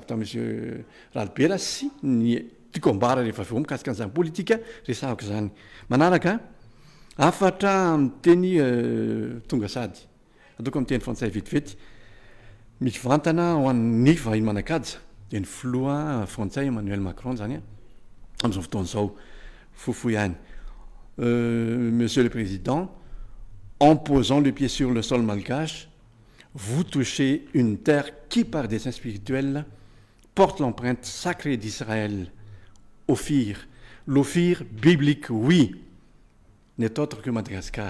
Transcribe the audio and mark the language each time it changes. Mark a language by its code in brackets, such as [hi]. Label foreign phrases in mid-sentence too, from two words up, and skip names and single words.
[mg] ta monsieur Ralbera sy ny tiako ambara rehefa avy eo mikasika an'izany politika resahako zany manaraka afatra amin'ny teny tonga sady ataoko amin'ny teny frantsay vetivety misy vantana ho an'ny vahiny manakaja de ny filoha frantsay Emmanuel Macron zany am'izao fotoan'izao fohifohy ihany [fr] Monsieur le Président, en posant le pied sur le sol malgache, vous touchez une terre qui, par dessein spirituel, porte l'empreinte sacrée d'Israël. Ophir, l'Ophir biblique, oui, n'est autre que Madagascar.